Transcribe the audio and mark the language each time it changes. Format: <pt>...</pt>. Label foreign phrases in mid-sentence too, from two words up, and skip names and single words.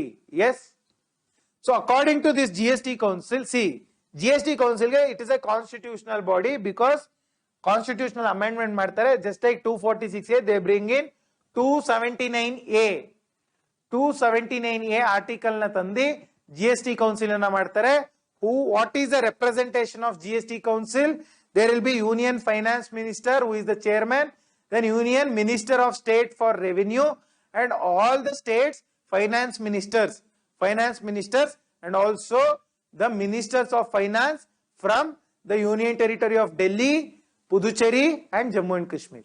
<en>Yes. So according to this GST Council, see, GST Council it is a constitutional body, because constitutional amendment ಮಾಡ್ತಾರೆ. Just like 246A, they bring in 279A article</en> <kn>na tandi GST Council na ಮಾಡ್ತಾರೆ.</kn> <en>What is the representation of GST Council? There will be Union Finance Minister, who is the chairman, then Union Minister of State for Revenue, and all the states finance ministers, and also the ministers of finance from the Union Territory of Delhi, Puducherry and Jammu and Kashmir.</en>